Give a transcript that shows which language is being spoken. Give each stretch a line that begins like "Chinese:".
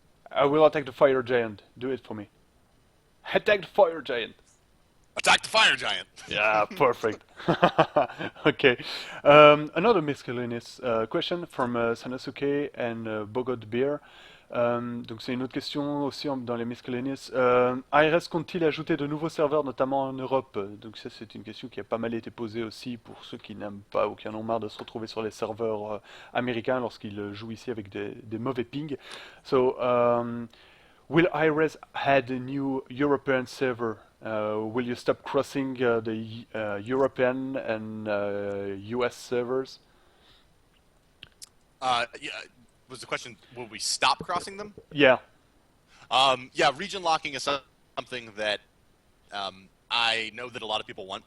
English: I will attack the fire giant. Do it for me. Attack the fire giant. Attack the fire giant. Yeah, perfect. Okay. Another miscellaneous question from Sanosuke and Bogod Beer.
French: Donc c'est une autre question aussi dans les miscellaneous. ARS compte-t-il ajouter de nouveaux serveurs, notamment en Europe? Donc ça c'est une question qui a pas mal été posée aussi pour ceux qui n'aiment pas ou qui en ont marre de se retrouver sur les serveurs américains lorsqu'ils jouent ici avec des mauvais pings.
English: So, will Hi-Rez add a new European server? Will you stop crossing the European and US servers? Yeah, was the question, will we stop crossing them? Yeah. Yeah, region locking is something that I know that a lot of people want.